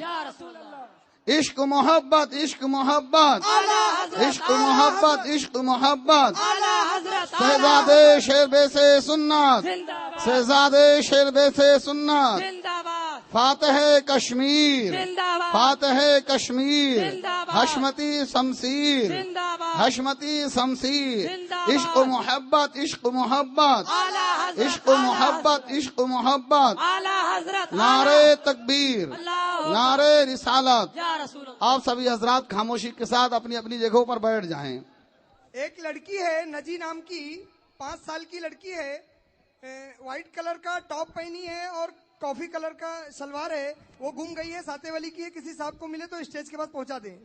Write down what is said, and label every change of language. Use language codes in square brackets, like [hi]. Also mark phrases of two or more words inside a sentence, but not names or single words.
[ur] عشق محبت، عشق محبت، عشق محبت، عشق محبت، شہزادے شیربے سے سنت، شہزادے شیربے سے سنت، فاتح کشمیر، فاتح کشمیر، حشمتی شمشیر، حشمتی شمشیر، عشق محبت، عشق محبت، عشق محبت، عشق محبت، نعرہ تکبیر، نعرہ رسالت۔ آپ سبھی حضرات خاموشی کے ساتھ اپنی اپنی جگہوں پر بیٹھ جائیں۔ ایک لڑکی ہے نجی نام کی، 5 سال کی لڑکی ہے، وائٹ کلر کا ٹاپ پہنی ہے اور کافی کلر کا شلوار ہے وہ گم گئی ہے، ساتے والی کی ہے، کسی صاحب کو ملے تو اسٹیج کے پاس پہنچا دیں۔